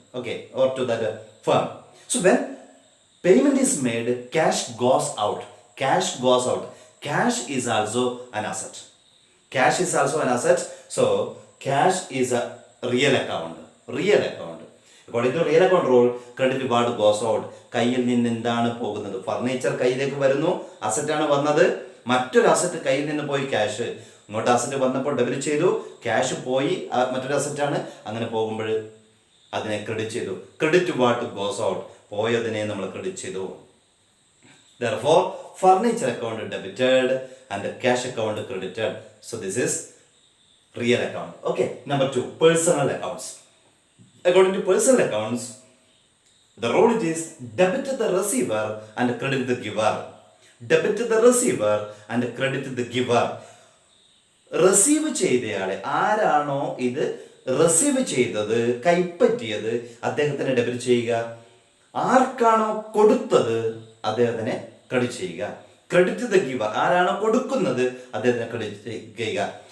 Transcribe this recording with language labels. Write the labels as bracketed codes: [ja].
[en] Okay, or to that firm. So when payment is made, cash goes out. Cash goes out. Cash is also an asset. Cash is also an asset. So cash is a real account. Real account. According to real account rule, credit what goes out. [ml] കയ്യിൽ നിന്ന് എന്താണ് പോകുന്നത്? Furniture കയ്യിലേക്ക് വരുന്നു, അസറ്റാണ് വന്നത്. മറ്റൊരു asset കയ്യിൽ നിന്ന് പോയി ക്യാഷ്. ഇങ്ങോട്ട് അസറ്റ് വന്നപ്പോൾ ഡെബിറ്റ് ചെയ്തു, ക്യാഷ് പോയി, മറ്റൊരു അസറ്റാണ്. അങ്ങനെ പോകുമ്പോൾ അതിനെ ക്രെഡിറ്റ് ചെയ്തു. [en] credit what goes out, [ml] പോയതിനെ നമ്മൾ ക്രെഡിറ്റ് ചെയ്തു. [en] Therefore, furniture account debited and cash account credited. So this is real account. Okay, number 2, personal accounts. According to personal accounts, the rule is debit the receiver and credit the giver. Debit the receiver and credit the giver. [ml] Receive ചെയ്തയാളെ, ആരാണോ ഇത് receive ചെയ്തത്, കൈപ്പറ്റിയത്, അദ്ദേഹത്തിന് debit ചെയ്യുക. ആർക്കാണോ കൊടുത്തത് അദ്ദേഹത്തിനെ credit ചെയ്യുക. [en] credit the giver, [ml] ആരാണോ കൊടുക്കുന്നത് അദ്ദേഹത്തിനെ ക്രെഡിറ്റ് ചെയ്യുക.